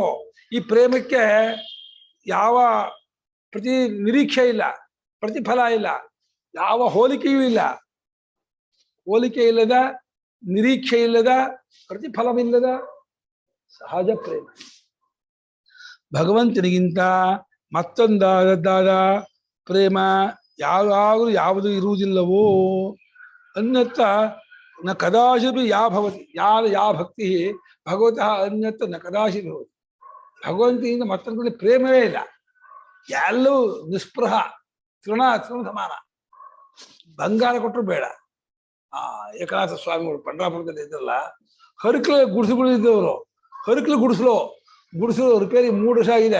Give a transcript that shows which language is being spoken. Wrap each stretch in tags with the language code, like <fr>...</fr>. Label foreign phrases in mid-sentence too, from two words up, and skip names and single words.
<kn>ಈ ಪ್ರೇಮಕ್ಕೆ ಯಾವ ನಿರೀಕ್ಷೆ ಇಲ್ಲ, ಪ್ರತಿಫಲ ಇಲ್ಲ, ಯಾವ ಹೋಲಿಕೆಯೂ ಇಲ್ಲ. ಹೋಲಿಕೆ ಇಲ್ಲದ, ನಿರೀಕ್ಷೆ ಇಲ್ಲದ, ಪ್ರತಿಫಲವಿಲ್ಲದ ಸಹಜ ಪ್ರೇಮ. ಭಗವಂತನಿಗಿಂತ ಮತ್ತೊಂದಾದ ಪ್ರೇಮ ಯಾವಾಗಲೂ ಯಾವುದು ಇರುವುದಿಲ್ಲವೋ.</kn> <sa>ಅನ್ಯತ್ರ ನ ಕದಾಚಿತ್ ಯಾ ಭವತಿ, ಯಾ ಭಕ್ತಿ ಭಗವತಃ ಅನ್ಯತ್ರ ನ ಕದಾಚಿತ್ ಭವತಿ.</sa> <kn>ಭಗವಂತನಿಂದ ಮತ್ತೊಂದು ಪ್ರೇಮವೇ ಇಲ್ಲ, ಎಲ್ಲವೂ ನಿಸ್ಪೃಹ, ತೃಣ ಸಮಾನ. ಬಂಗಾರ ಕೊಟ್ಟರು ಬೇಡ. ಏಕನಾಥ ಸ್ವಾಮಿಗಳು ಪಂಡ್ರಾಪುರದಲ್ಲಿ ಇದ್ದಲ್ಲ, ಹರಕಲ ಗುಡಿಸುಗಳು ಇದ್ದವರು. ಹರಕಲು ಗುಡಿಸಲು ರಿಪೇರಿ 3 ವರ್ಷ ಆಗಿದೆ.</kn>